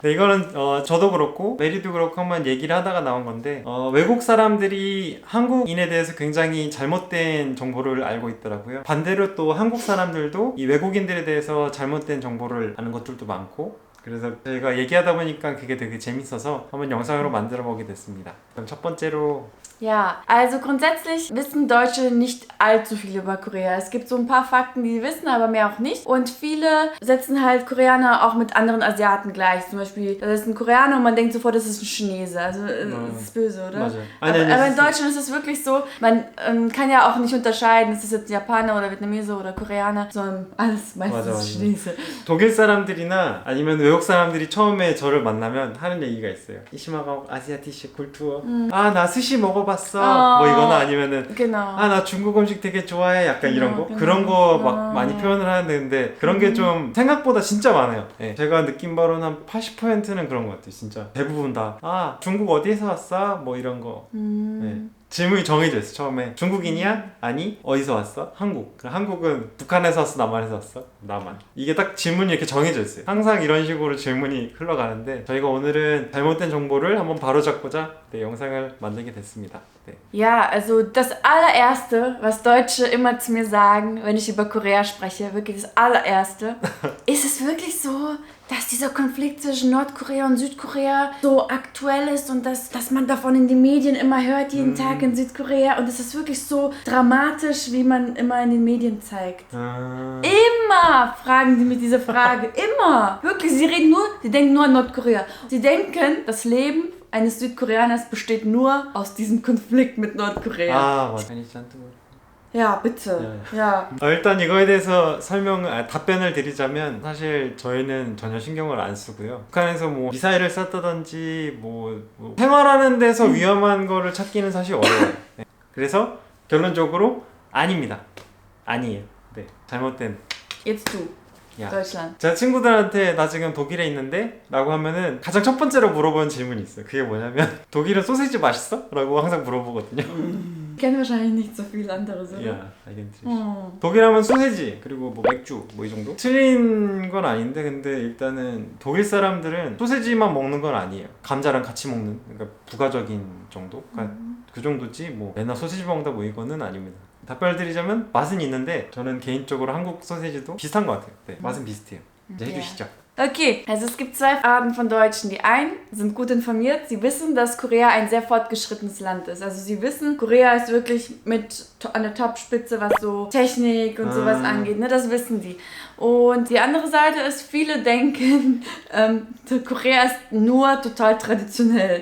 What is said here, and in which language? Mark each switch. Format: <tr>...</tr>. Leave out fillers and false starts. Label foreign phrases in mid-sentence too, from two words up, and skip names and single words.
<ko>네, 이거는 저도 그렇고 메리도 그렇고 한번 얘기를 하다가 나온 건데 외국 사람들이 한국인에 대해서 굉장히 잘못된 정보를 알고 있더라고요. 반대로 또 한국 사람들도 이 외국인들에 대해서 잘못된 정보를 아는 것들도 많고, 그래서 저희가 얘기하다 보니까 그게 되게 재밌어서 한번 영상으로 만들어 보게 됐습니다. 그럼 첫 번째로</ko> <de>Ja, also grundsätzlich wissen Deutsche nicht allzu viel über Korea. Es gibt so ein paar Fakten, die sie wissen, aber mehr auch nicht. Und viele setzen halt Koreaner auch mit anderen Asiaten gleich. Zum Beispiel, da ist ein Koreaner und man denkt sofort, das ist ein Chinese. Also das ist böse, oder? Aber in Deutschland ist es wirklich so, man kann ja auch nicht unterscheiden, ist das jetzt Japaner oder Vietnamese oder Koreaner, sondern alles meistens Chinese.</de> <ko>독일 사람들이나 아니면 외국 사람들이 처음에 저를 만나면 하는 얘기가 있어요.</ko> <de>Ich mag asiatische Kultur.</de> <ko>아, 나 스시 먹어봤어. 뭐 이거나 아니면은</ko> <de>Genau.</de> <ko>아, 나 중국 음식 되게 좋아해. 약간 이런 거. 그런 거 막 많이 표현을 하는데 그런 게 좀 생각보다 진짜 많아요. 네. 제가 느낀 바로는 한 80%는 그런 것 같아요. 진짜 대부분 다. 아, 중국 어디에서 왔어? 뭐 이런 거. 네. 질문이 정해져 있어. 처음에 중국인이야? 아니 어디서 왔어? 한국. 한국은 북한에서 왔어? 남한에서 왔어? 남한. 이게 딱 질문이 이렇게 정해져 있어요. 항상 이런 식으로 질문이 흘러가는데 저희가 오늘은 잘못된 정보를 한번 바로잡고자 영상을 만들게 됐습니다. 네.</ko> <de>Ja, also das allererste, was Deutsche immer zu mir sagen, wenn ich über Korea spreche, wirklich das allererste, ist es wirklich so, dass dieser Konflikt zwischen Nordkorea und Südkorea so aktuell ist und dass man davon in den Medien immer hört, jeden Tag in Südkorea, und es ist wirklich so dramatisch, wie man immer in den Medien zeigt. Immer fragen sie mich diese Frage, immer. Wirklich, sie denken nur an Nordkorea. Sie denken, das Leben eines Südkoreaners besteht nur aus diesem Konflikt mit Nordkorea.</de> <ko>아, 맞아.</ko> <de>Ja, bitte. Ja.</de> <ko>일단 이거에 대해서 답변을 드리자면 사실 저희는 전혀 신경을 안 쓰고요. 북한에서 뭐 미사일을 쐈다든지 뭐 생활하는 데서 위험한 거를 찾기는 사실 어려워요. 네. 그래서 결론적으로 아닙니다. 아니에요. 네, 잘못된.</ko> <de>Jetzt du.</de> <ko>야. Deutschland. 제가 친구들한테 나 지금 독일에 있는데? 라고 하면은 가장 첫 번째로 물어보는 질문이 있어요. 그게 뭐냐면 독일은 소시지 맛있어? 라고 항상 물어보거든요.</ko> <de>Kennen wahrscheinlich nicht so viel anderes, oder?</de> <ko>야, 알겠지. 독일 하면 소세지, 그리고 뭐 맥주, 뭐 이 정도? 틀린 건 아닌데, 근데 일단은 독일 사람들은 소세지만 먹는 건 아니에요. 감자랑 같이 먹는, 그러니까 부가적인 정도? 그러니까 그 정도지, 뭐 맨날 소세지 먹는다 뭐 이거는 아닙니다. 답변을 드리자면 맛은 있는데 저는 개인적으로 한국 소세지도 비슷한 것 같아요. 네, 맛은 비슷해요. 이제 해주시죠.</ko> <de>Okay, also es gibt zwei Arten von Deutschen. Die einen sind gut informiert, sie wissen, dass Korea ein sehr fortgeschrittenes Land ist. Also sie wissen, Korea ist wirklich an der Topspitze, was so Technik und sowas angeht. Ne? Das wissen die. Und die andere Seite ist, viele denken, Korea ist nur total traditionell.</de>